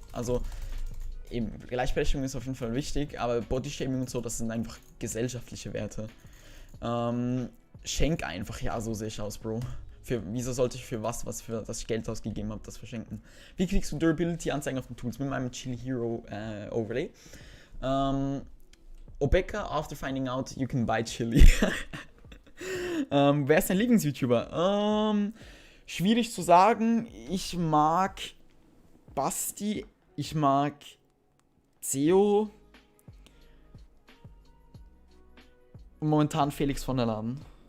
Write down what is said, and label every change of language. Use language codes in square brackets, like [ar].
[de] Also eben, Gleichberechtigung ist auf jeden Fall wichtig, aber Bodyshaming und so, das sind einfach gesellschaftliche Werte. Schenk einfach, ja, so sehe ich aus, Bro. Wieso sollte ich für was ich Geld ausgegeben habe, das verschenken? Wie kriegst du Durability-Anzeigen auf den Tools? Mit meinem Chili Hero Overlay. [en] Obeka, after finding out you can buy Chili. [de] Wer ist dein Lieblings-YouTuber? Schwierig zu sagen. Ich mag Basti. Ich mag Zeo. Und momentan Felix von der Laden.